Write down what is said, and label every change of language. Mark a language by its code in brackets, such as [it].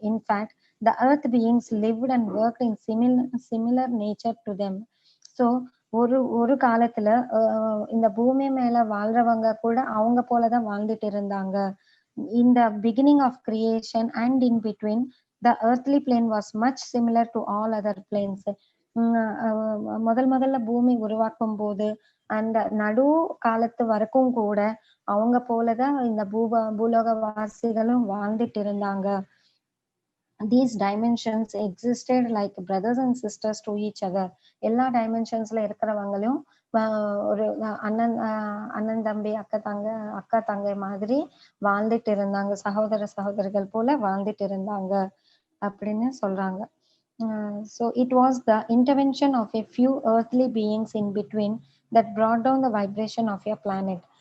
[en] In fact the earth beings lived and worked in similar nature to them. [ta] So ஒரு காலத்துல இந்த பூமி மேல வாழ்றவங்க கூட அவங்க போலதான் வாழ்ந்துட்டு இருந்தாங்க. [en] In the beginning of creation and in between, the earthly plane was much similar to all other planes. [ta] முதல்ல பூமி உருவாக்கும் போது அந்த நடு காலத்து வரைக்கும் கூட அவங்க போலதான் இந்த பூலோக வாசிகளும் வாழ்ந்துட்டு இருந்தாங்க. [en] These dimensions existed like brothers and sisters to each other. [ta] எல்லா டைமென்ஷன்ஸ்ல இருக்கிறவங்களும் ஒரு அண்ணன் தம்பி அக்கா தங்கை மாதிரி வாழ்ந்துட்டு இருந்தாங்க. சகோதரர்கள் போல வாழ்ந்துட்டு இருந்தாங்க அப்படின்னு சொல்றாங்க. [en] So it was the intervention of a few earthly beings in between that brought down the vibration of your planet.